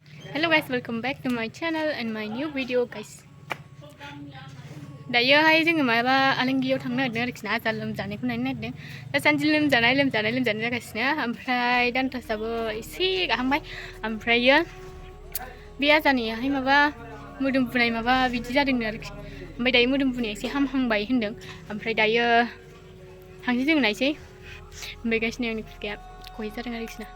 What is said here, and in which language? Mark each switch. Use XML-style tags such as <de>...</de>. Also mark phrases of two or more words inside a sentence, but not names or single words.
<en>Hello guys, welcome back to my channel and my new video guys.</en> <brx>दायोहाय जोङो माबा आलांगियाव थांनो नागिरदों आरोखि ना आजा लोमजानायखौ नायनो नागिरदों दासान्दि लोमजानाय जागासिनो ओमफ्राय दान्थासाबो एसे गाहांबाय ओमफ्रायो बे आजानियाहाय माबा मोदोम बुनाय माबा बिदि जादोंनो आरोखि ओमफ्राय दायो मोदोम बुनाया एसे हामहांबाय होनदों ओमफ्राय दायो थांसै जों नायसै ओमफ्राय गासिनो आंनि खुगाया खहे जादों आरोखि ना</brx>